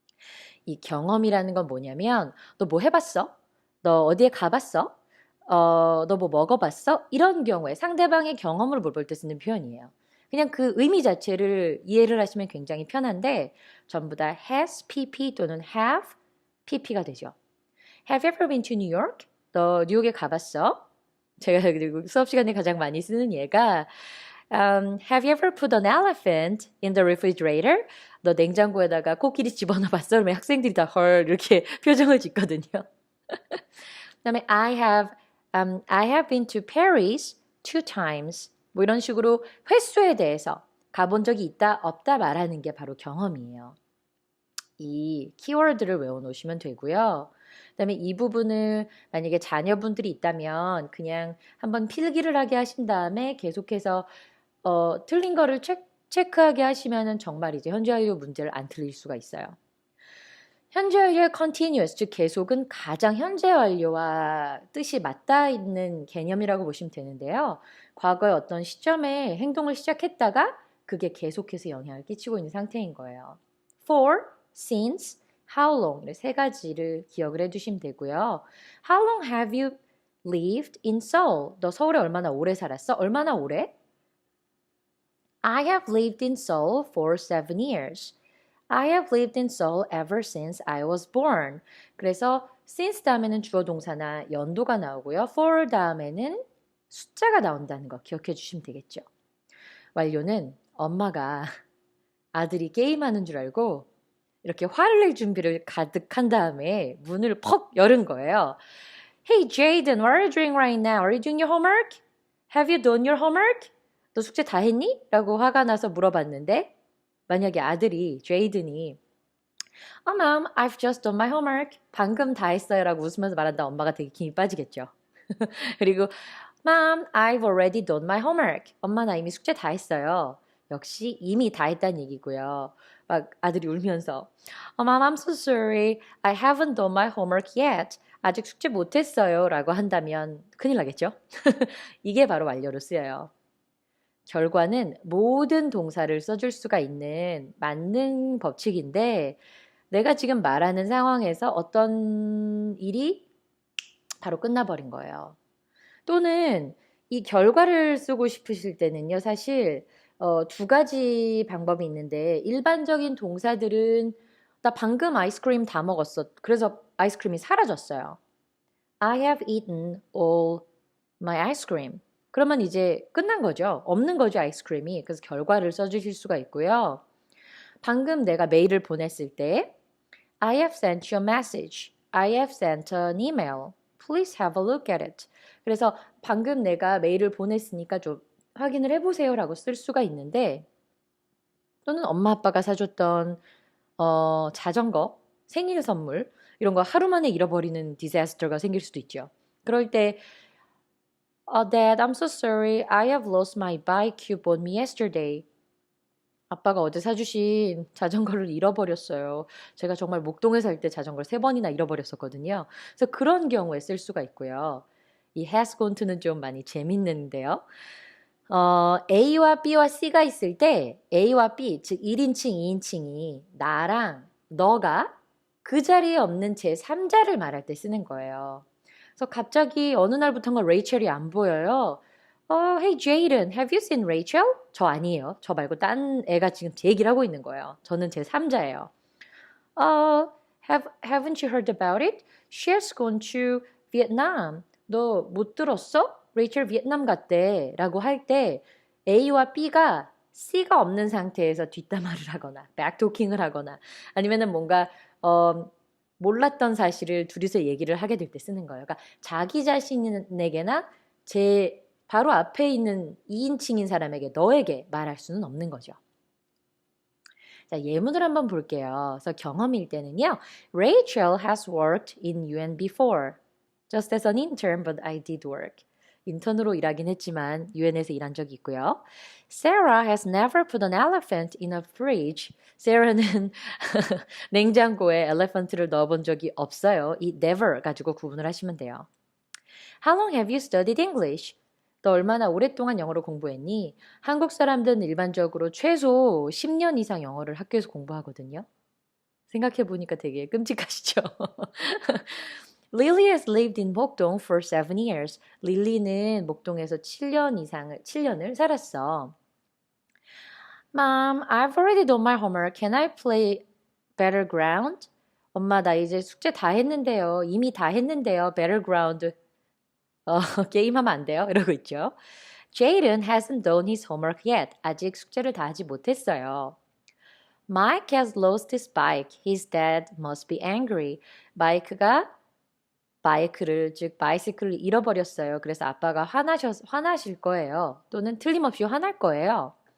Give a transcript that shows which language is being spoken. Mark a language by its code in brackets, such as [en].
[ko] 이 경험이라는 건 뭐냐면 너 뭐 해봤어? 너 어디에 가봤어? 너 뭐 먹어봤어? 이런 경우에 상대방의 경험을 물어볼 때 쓰는 표현이에요. 그냥 그 의미 자체를 이해를 하시면 굉장히 편한데 전부 다 has, pp 또는 have, pp가 되죠. [en] Have you ever been to New York? [ko] 너 뉴욕에 가봤어? 제가 그리고 수업 시간에 가장 많이 쓰는 예가 [en] Have you ever put an elephant in the refrigerator? [ko] 너 냉장고에다가 코끼리 집어넣어 봤어? 그러면 학생들이 다 헐 이렇게 표정을 짓거든요. 그다음에 [en] I have been to Paris 2 times. [ko] 뭐 이런 식으로 횟수에 대해서 가본 적이 있다 없다 말하는 게 바로 경험이에요. 이 키워드를 외워놓으시면 되고요. 그다음에 이 부분을 만약에 자녀분들이 있다면 그냥 한번 필기를 하게 하신 다음에 계속해서 틀린 거를 체크하게 하시면은 정말 이제 현재 완료 문제를 안 틀릴 수가 있어요. 현재 완료의 continuous, 즉 계속은 가장 현재 완료와 뜻이 맞닿아 있는 개념이라고 보시면 되는데요. 과거의 어떤 시점에 행동을 시작했다가 그게 계속해서 영향을 끼치고 있는 상태인 거예요. For, since, how long 이 세 가지를 기억을 해두시면 되고요. [en] How long have you lived in Seoul? [ko] 너 서울에 얼마나 오래 살았어? 얼마나 오래? [en] I have lived in Seoul for 7 years. I have lived in Seoul ever since I was born. [ko] 그래서 since 다음에는 주어 동사나 연도가 나오고요. for 다음에는 숫자가 나온다는 거 기억해 주시면 되겠죠. 완료는 엄마가 아들이 게임하는 줄 알고 이렇게 화를 낼 준비를 가득한 다음에 문을 퍽 열은 거예요. [en] Hey Jaden, what are you doing right now? Are you doing your homework? Have you done your homework? [ko] 너 숙제 다 했니? 라고 화가 나서 물어봤는데 만약에 아들이 제이든이 [en] Mom, I've just done my homework. [ko] 방금 다 했어요 라고 웃으면서 말한다. 엄마가 되게 힘이 빠지겠죠. [en] 그리고 Mom, I've already done my homework. [ko] 엄마 나 이미 숙제 다 했어요. 역시 이미 다 했다는 얘기고요. 막 아들이 울면서 [en] Mom, I'm so sorry. I haven't done my homework yet. [ko] 아직 숙제 못했어요 라고 한다면 큰일 나겠죠? 이게 바로 완료로 쓰여요. 결과는 모든 동사를 써줄 수가 있는 만능 법칙인데 내가 지금 말하는 상황에서 어떤 일이 바로 끝나버린 거예요. 또는 이 결과를 쓰고 싶으실 때는요. 사실 2가지 방법이 있는데 일반적인 동사들은 나 방금 아이스크림 다 먹었어. 그래서 아이스크림이 사라졌어요. [en] I have eaten all my ice cream. [ko] 그러면 이제 끝난 거죠. 없는 거죠, 아이스크림이. 그래서 결과를 써주실 수가 있고요. 방금 내가 메일을 보냈을 때 [en] I have sent you a message. I have sent an email. Please have a look at it. [ko] 그래서 방금 내가 메일을 보냈으니까 좀 확인을 해보세요 라고 쓸 수가 있는데 또는 엄마 아빠가 사줬던 자전거, 생일 선물 이런 거 하루 만에 잃어버리는 디자스터가 생길 수도 있죠. 그럴 때 [en] Dad, I'm so sorry. I have lost my bike you bought me yesterday. [ko] 아빠가 어제 사주신 자전거를 잃어버렸어요. 제가 정말 목동에 살 때 자전거를 3번이나 잃어버렸었거든요. 그래서 그런 경우에 쓸 수가 있고요. 이 has gone to는 좀 많이 재밌는데요. A와 B와 C가 있을 때 A와 B, 즉 1인칭, 2인칭이 나랑 너가 그 자리에 없는 제3자를 말할 때 쓰는 거예요. 그래서 갑자기 어느 날부터인가 레이첼이 안 보여요. [en] Hey Jaden, have you seen Rachel? [ko] 저 아니에요. 저 말고 딴 애가 지금 제 얘기를 하고 있는 거예요. 저는 제3자예요. [en] Haven't you heard about it? She has gone to Vietnam. [ko] 너 못 들었어? 레이첼 베트남 갔대 라고 할 때 A와 B가 C가 없는 상태에서 뒷담화를 하거나 백토킹을 하거나 아니면은 뭔가 몰랐던 사실을 둘이서 얘기를 하게 될 때 쓰는 거예요. 그러니까 자기 자신에게나 제 바로 앞에 있는 2인칭인 사람에게 너에게 말할 수는 없는 거죠. 자, 예문을 한번 볼게요. 그래서 경험일 때는요. [en] Rachel has worked in UN before. Just as an intern, but I did work. [ko] 인턴으로 일하긴 했지만 UN에서 일한 적이 있고요. [en] Sarah has never put an elephant in a fridge. [ko] Sarah는 냉장고에 elephant를 넣어본 적이 없어요. 이 never 가지고 구분을 하시면 돼요. [en] How long have you studied English? [ko] 너 얼마나 오랫동안 영어를 공부했니? 한국 사람들은 일반적으로 최소 10년 이상 영어를 학교에서 공부하거든요. 생각해보니까 되게 끔찍하시죠? [en] Lily has lived in 목동 for 7 years. [ko] 릴리는 목동에서 7년을 살았어. [en] Mom, I've already done my homework. Can I play Battleground? [ko] 엄마, 나 이제 숙제 다 했는데요. 이미 다 했는데요. Battleground. 게임하면 안 돼요. 이러고 있죠. [en] Jaden hasn't done his homework yet. [ko] 아직 숙제를 다 하지 못했어요. [en] Mike has lost his bike. His dad must be angry. [ko] 바이크를 즉 바이시클을 잃어버렸어요. 그래서 아빠가 화나실 거예요. 또는 틀림없이 화날 거예요.